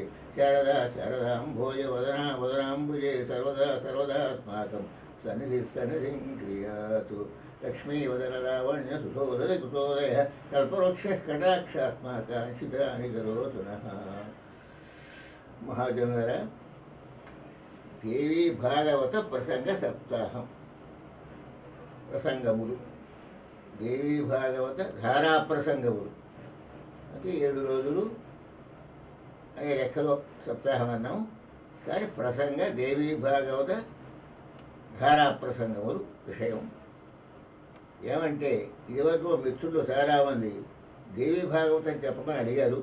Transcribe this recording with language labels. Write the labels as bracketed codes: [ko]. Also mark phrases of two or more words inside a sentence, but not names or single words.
[sa] शारदा शारदाम्भोज वदना वदनाम्बुजे सर्वदा सर्वदास्माकं सन्निधिः सन्निधिं क्रियातु। लक्ष्मीवदनलावण्य सुधोदर कुतोदयः कल्पवृक्षः कटाक्षात्माकांक्षितानि करोतु नः। [te] మహాజనర దేవీ భాగవత ప్రసంగ సప్తాహం ప్రసంగములు దేవీ భాగవత ధారా ప్రసంగములు అంటే 7 రోజులు అనే లెక్కలో సప్తాహం అన్నాం. కానీ ప్రసంగ దేవీ భాగవత ధారా ప్రసంగములు విషయం ఏమంటే ఇదివరకు మిత్రులు చాలామంది దేవీ భాగవతం చెప్పమని అడిగారు.